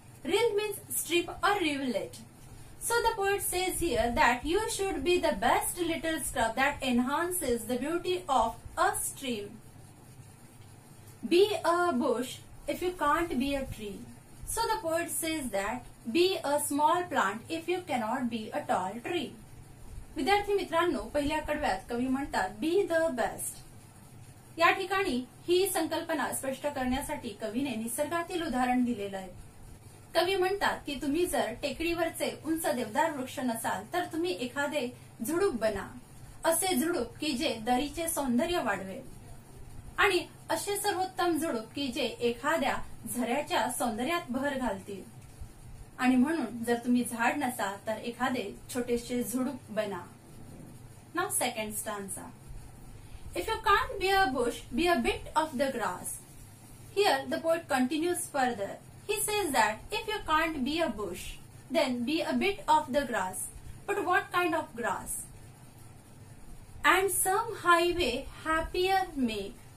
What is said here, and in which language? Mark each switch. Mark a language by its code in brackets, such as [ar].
[en] Rill means stream or rivulet. So the poet says here that you should be the best little scrub that enhances the beauty of a stream. Be a bush if you can't be a tree. So the poet says that be a small plant if you cannot be a tall tree. [mr] विद्यार्थी मित्रांनो, पहिल्या कडव्यात कवी म्हणतात be the best. या ठिकाणी ही संकल्पना स्पष्ट करण्यासाठी कवीने निसर्गातील उदाहरण दिलेलं आहे. कवी म्हणतात की तुम्ही जर टेकडीवरचे उंच देवदार वृक्ष नसाल तर तुम्ही एखादे झुडूप बना, असे झुडूप की जे दरीचे सौंदर्य वाढवेल, आणि असे सर्वोत्तम झुडूप की जे एखाद्या झऱ्याच्या सौंदर्यात भर घालतील. आणि म्हणून जर तुम्ही झाड नसाल तर एखादे छोटेसे झुडूप बना. [en] Now second stanza. If you can't be a bush, be a bit of the grass. Here the poet continues further. He says that if you can't be a bush, then be a bit of the grass. But what kind of grass? And some highway happier make.